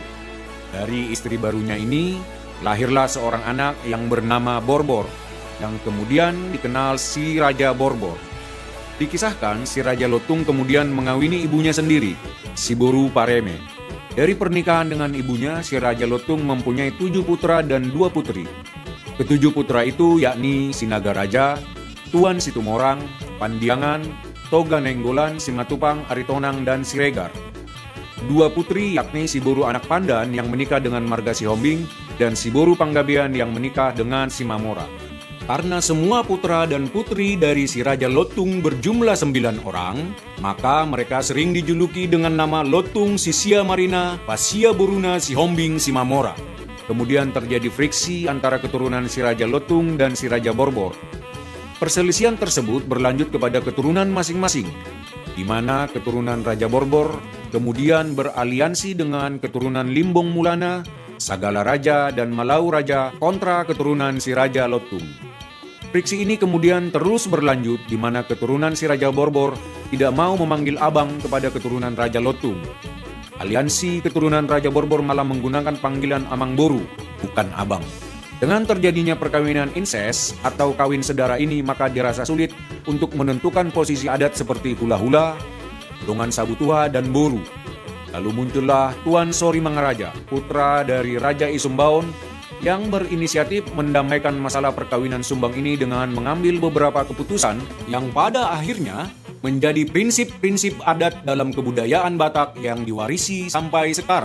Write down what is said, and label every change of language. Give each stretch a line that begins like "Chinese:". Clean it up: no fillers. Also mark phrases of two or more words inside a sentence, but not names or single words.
Indonesian: Dari istri barunya ini, lahirlah seorang anak yang bernama Borbor, yang kemudian dikenal si Raja Borbor. Dikisahkan si Raja Lotung kemudian mengawini ibunya sendiri, si Boru Pareme. Dari pernikahan dengan ibunya, si Raja Lotung mempunyai 7 putra dan 2 putri. Ketujuh putra itu yakni Sinaga Raja, Tuan Situmorang, Pandiangan, Toga Nenggolan, Simatupang, Aritonang, dan Siregar. 2 putri yakni si Boru Anak Pandan yang menikah dengan Marga Sihombing dan si Boru Panggabean yang menikah dengan si Mamora. Karena semua putra dan putri dari si Raja Lotung berjumlah 9 orang, maka mereka sering dijuluki dengan nama Lotung Sisia Marina, Pasia Boruna Sihombing Simamora. Kemudian terjadi friksi antara keturunan si Raja Lotung dan si Raja Borbor. Perselisihan tersebut berlanjut kepada keturunan masing-masing, di mana keturunan Raja Borbor kemudian beraliansi dengan keturunan Limbong Mulana, Sagala Raja, dan Malau Raja kontra keturunan si Raja Lotung. Friksi ini kemudian terus berlanjut di mana keturunan si Raja Borbor tidak mau memanggil abang kepada keturunan Raja Lotung. Aliansi keturunan Raja Borbor malah menggunakan panggilan
Batak Toba: Amang Boru,
Indonesian: bukan abang. Dengan terjadinya perkawinan inses atau kawin sedara ini, maka dirasa sulit untuk menentukan posisi adat seperti hula-hula,
Batak Toba: dongan sabu tua,
Indonesian: dan boru. Lalu muncullah Tuan Sori Mangaraja, putra dari Raja Isumbaon, yang berinisiatif mendamaikan masalah perkawinan Sumbang ini dengan mengambil beberapa keputusan yang pada akhirnya menjadi prinsip-prinsip adat dalam kebudayaan Batak yang diwarisi sampai sekarang.